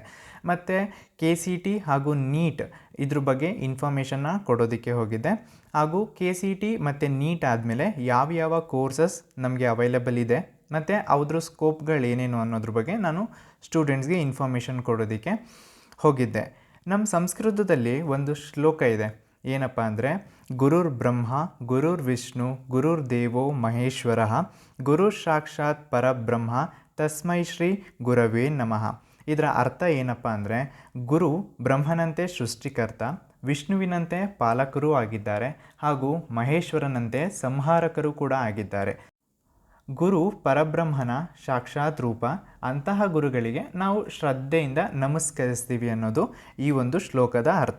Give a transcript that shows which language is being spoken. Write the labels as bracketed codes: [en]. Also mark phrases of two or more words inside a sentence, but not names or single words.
[kn] ಮತ್ತು KCT ಹಾಗೂ ನೀಟ್ ಇದ್ರ ಬಗ್ಗೆ ಇನ್ಫಾರ್ಮೇಷನ್ನ ಕೊಡೋದಕ್ಕೆ ಹೋಗಿದ್ದೆ. ಹಾಗೂ KCT ಮತ್ತು ನೀಟ್ ಆದಮೇಲೆ ಯಾವ ಕೋರ್ಸಸ್ ನಮಗೆ ಅವೈಲೇಬಲ್ ಇದೆ ಮತ್ತು ಅದ್ರ ಸ್ಕೋಪ್ಗಳೇನೇನು ಅನ್ನೋದ್ರ ಬಗ್ಗೆ ನಾನು ಸ್ಟೂಡೆಂಟ್ಸ್ಗೆ ಇನ್ಫಾರ್ಮೇಷನ್ ಕೊಡೋದಕ್ಕೆ ಹೋಗಿದ್ದೆ. ನಮ್ಮ ಸಂಸ್ಕೃತದಲ್ಲಿ ಒಂದು ಶ್ಲೋಕ ಇದೆ. ಏನಪ್ಪ ಅಂದರೆ, [sa] ಗುರುರ್ ಬ್ರಹ್ಮ ಗುರುರ್ ವಿಷ್ಣು ಗುರುರ್ ದೇವೋ ಮಹೇಶ್ವರ ಗುರು ಸಾಕ್ಷಾತ್ ಪರಬ್ರಹ್ಮ ತಸ್ಮೈ ಶ್ರೀ ಗುರವೇ ನಮಃ. [kn] ಇದರ ಅರ್ಥ ಏನಪ್ಪ ಅಂದರೆ, ಗುರು ಬ್ರಹ್ಮನಂತೆ ಸೃಷ್ಟಿಕರ್ತ, ವಿಷ್ಣುವಿನಂತೆ ಪಾಲಕರೂ ಆಗಿದ್ದಾರೆ ಹಾಗೂ ಮಹೇಶ್ವರನಂತೆ ಸಂಹಾರಕರು ಕೂಡ ಆಗಿದ್ದಾರೆ. ಗುರು ಪರಬ್ರಹ್ಮನ ಸಾಕ್ಷಾತ್ ರೂಪ. ಅಂತಹ ಗುರುಗಳಿಗೆ ನಾವು ಶ್ರದ್ಧೆಯಿಂದ ನಮಸ್ಕರಿಸ್ತೀವಿ ಅನ್ನೋದು ಈ ಒಂದು ಶ್ಲೋಕದ ಅರ್ಥ.